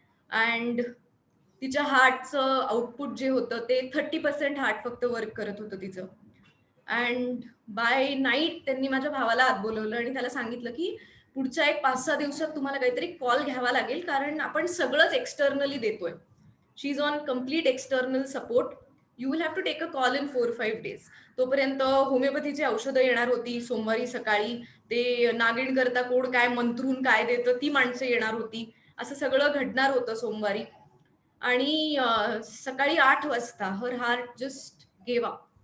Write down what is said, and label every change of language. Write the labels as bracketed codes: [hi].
[mr] And तिच्या हार्टचं output जे होतं ते 30% हार्ट फक्त वर्क करत होतं तिचं. [en] and by night [mr] त्यांनी माझ्या भावाला आत बोलवलं आणि त्याला सांगितलं की पुढच्या एक 5-6 दिवसात तुम्हाला काहीतरी कॉल घ्यावा लागेल, कारण आपण सगळंच एक्सटर्नली देतोय. [en] She is on complete external support. You will have to take a call in 4-5 days. [mr] तोपर्यंत होमिओपॅथीची औषधं येणार होती सोमवारी सकाळी. ते नागिण करता कोण काय मंत्रून काय देतं ती माणसं येणार होती. असं सगळं घडणार होतं सोमवारी. आणि सकाळी 8 वाजता [en] Her heart just gave up.